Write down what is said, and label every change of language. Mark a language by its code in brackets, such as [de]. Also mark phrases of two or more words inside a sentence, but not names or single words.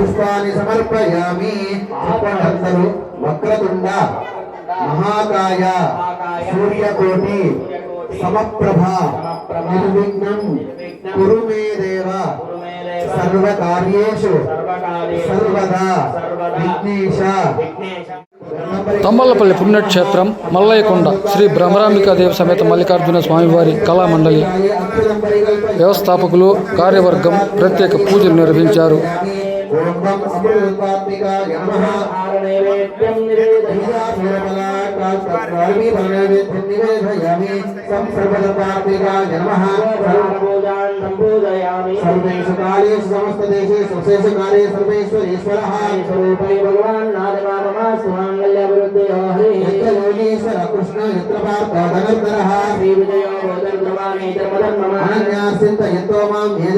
[sa] మహాకాయ సూర్యకోటి సమప్రభ నిర్విఘ్నం కురు మే దేవ సర్వకార్యేషు సర్వదా విఘ్నేశ. [te] తంబళ్లపల్లి పుణ్యక్షేత్రం మల్లయ్యకొండ శ్రీ భ్రమరాంబికాదేవి సమేత మల్లికార్జున స్వామివారి కళామండలి వ్యవస్థాపకులు, కార్యవర్గం ప్రత్యేక పూజలు నిర్వహించారు. [sa] सर्वेषु कालेषु समस्तदेशेषु शेषकाले सर्वेश्वरेश्वरः स्वरूपै भगवान् नादमामस्तु माङ्गल्यवृद्धयो यत्र योगीश्वर कृष्ण यत्र पार्थो धनुर्धरः श्रीविजयो भोदर्भवानि धर्मधर्मः अनन्यास्चिन्तयन्तो मां ये